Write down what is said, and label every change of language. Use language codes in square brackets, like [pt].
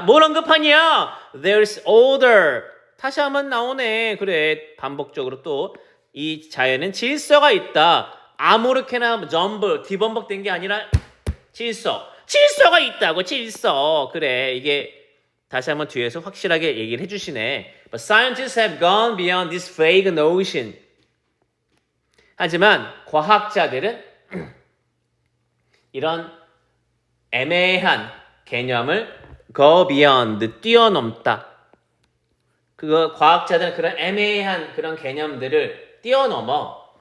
[ko] 뭘 언급하냐? [en] There's order. [ko] 다시 한번 나오네. 그래, 반복적으로 또 이 자연은 질서가 있다. 아무렇게나 전부 뒤범벅된 게 아니라 질서가 있다고. 질서. 그래, 이게 다시 한번 뒤에서 확실하게 얘기를 해주시네. [en] But scientists have gone beyond this vague notion. [ko] 하지만 과학자들은 이런 애매한 개념을 go beyond, 뛰어넘다. 그거 과학자들은 그런 애매한 그런 개념들을 뛰어넘어.